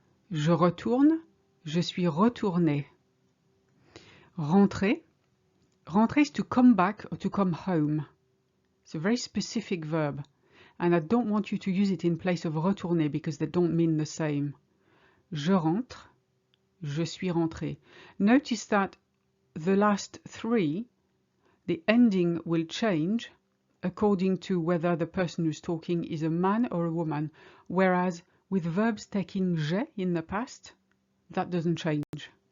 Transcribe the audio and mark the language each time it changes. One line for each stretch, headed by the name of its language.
French: Je retourne, je suis retourné. Rentrer.
English: Rentrer is to come back or to come home. It's a very specific verb, and I don't want you to use it in place of retourner because they don't mean the same.
French: Je rentre, je suis rentré.
English: Notice that the last three, the ending will change according to whether the person who's talking is a man or a woman, whereas with verbs taking j'ai in the past, that doesn't change.